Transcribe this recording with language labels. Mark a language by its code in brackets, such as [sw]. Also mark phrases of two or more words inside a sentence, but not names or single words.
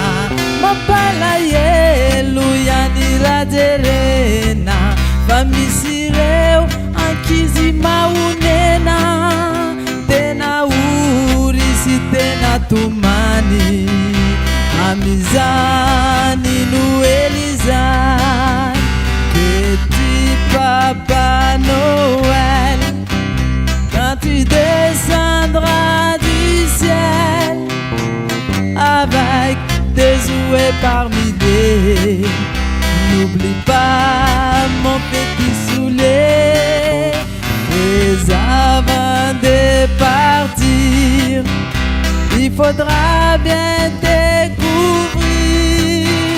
[mg] mampalahelo ihany raha jerena fa misy ireo ankizy mahonena tena ory sy tena tomany amizany Noely zany. [fr] Petit Papa Noël quand tu descendras du ciel avec des jouets par milliers. N'oublie pas mon petit soulier et avant de partir il faudra bien te couvrir.